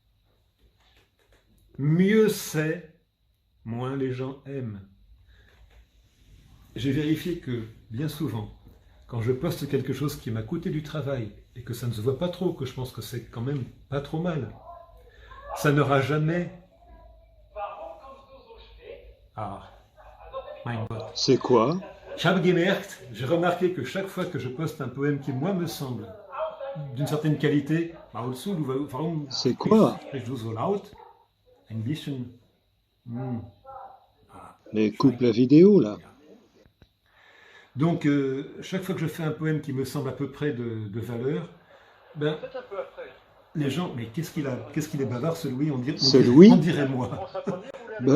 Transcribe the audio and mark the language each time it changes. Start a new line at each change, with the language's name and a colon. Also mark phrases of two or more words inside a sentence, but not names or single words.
French: Mieux c'est, moins les gens aiment. J'ai vérifié que, bien souvent, quand je poste quelque chose qui m'a coûté du travail et que ça ne se voit pas trop, que je pense que c'est quand même pas trop mal, ça n'aura jamais...
German: Ah, mein Gott.
French: C'est quoi?
German: Ich habe gemerkt,
French: j'ai remarqué que chaque fois que je poste un poème qui, moi, me semble d'une certaine qualité, c'est quoi?
German: Sprichst du so laut? Ein bisschen...
French: Mais coupe la vidéo, là. Donc, chaque fois que je fais un poème qui me semble à peu près de valeur, ben, les gens, mais qu'est-ce qu'il est bavard, ce Louis, on dirait moi. Bah,